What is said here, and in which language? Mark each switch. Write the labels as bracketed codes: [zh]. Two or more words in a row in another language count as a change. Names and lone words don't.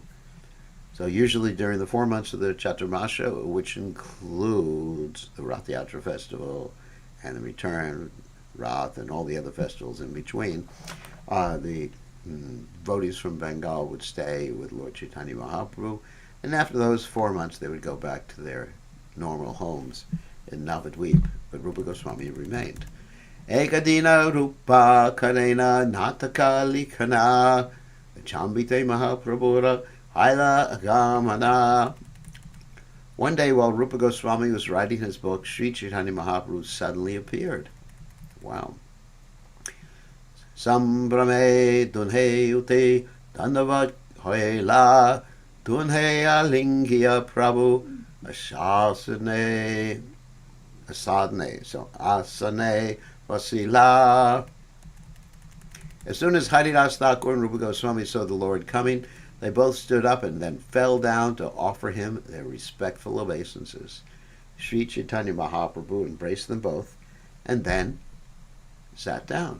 [en] So usually during the 4 months of the Chaturmasya, which includes the Rath Yatra festival and the return, Rath, and all the other festivals in between, the devotees from Bengal would stay with Lord Chaitanya Mahaprabhu, and after those 4 months they would go back to their normal homes in Navadvip, but Rupa Goswami remained. [bn] একদিন রূপ করেন নাটক লিখন আচম্বিতে মহাপ্রভুর হৈল আগমন. [en] One day while Rupa Goswami was writing his book, Sri Chaitanya Mahaprabhu suddenly appeared. Wow. [bn] সম্ভ্রমে দুঁহে উঠি দণ্ডবৎ হৈলা দুঁহে আলিঙ্গিয়া প্রভু আসনে বসিলা. So আসনে বসিলা. [en] As soon as Haridas Thakur and Rupa Goswami saw the Lord coming, they both stood up and then fell down to offer him their respectful obeisances. Sri Chaitanya Mahaprabhu embraced them both and then sat down.